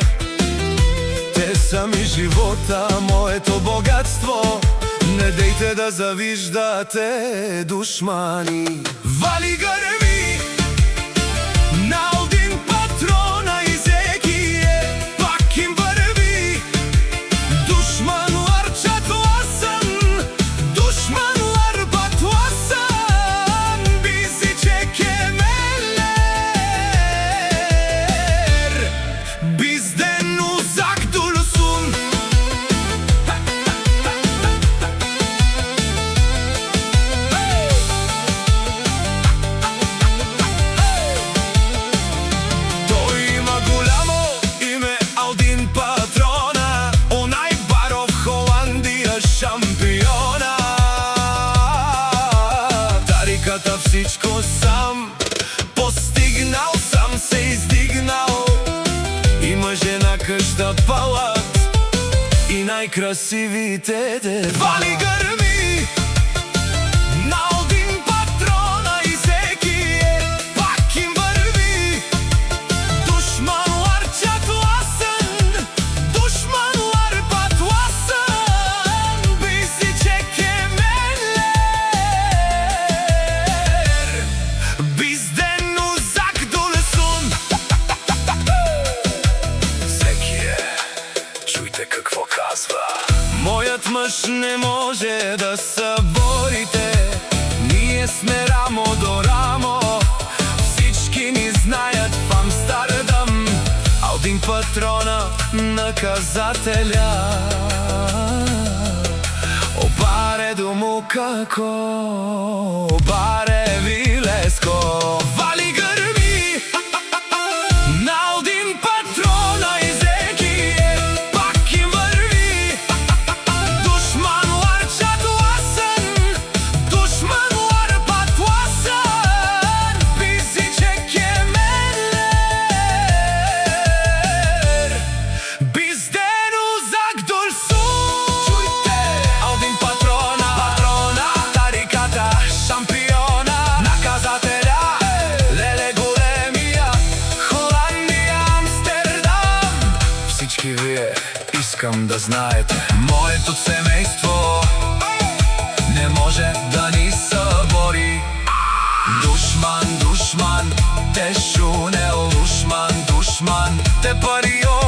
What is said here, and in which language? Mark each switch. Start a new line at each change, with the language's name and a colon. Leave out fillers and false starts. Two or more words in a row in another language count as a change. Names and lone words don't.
Bulgarian: Те са ми живота, моето богатство. Не дейте да завиждате, душмани. Вали гърми на Алдин Патрона и Зеки е, пак им върви.
Turkish: Душманлар çatlasın, düşmanlar batlasın, bizi çekemeler, bizden uzak dursun.
Bulgarian: Той има голямо име, Алдин Патрона, онай баро в Холандия шампиона. Тариката всичко сам постигнал, сам се издигнал. Има жена къща палат и най-красивите деца. Вали гърми на Алдин Патрона и Зеки е, пак им върви.
Turkish: Душманлар çatlasın, düşmanlar batlasın, bizi çekemeler, bizden uzak dursun.
Bulgarian: Зеки е, чуйте какво казва. Моят мъж не може да съборите, ние сме рамо до рамо. Всички ни знаят в Амстердам, Алдин Патрона наказателя.
Romany: Обаре дому како, обаре вилеско.
Bulgarian: Вали гърми на Алдин Патрона и Зеки е, пак им върви.
Turkish: Душманлар çatlasın, düşmanlar batlasın, bizi çekemeler, bizden uzak dursun.
Bulgarian: Чуйте, Алдин Патрона, тариката шампиона, наказателя, леле големия, Холандия, Амстердам. Всички вие искам да знаете, моето семейство не може да ни събори.
Romany: Душман, душман, те шунел, душман, душман, те пари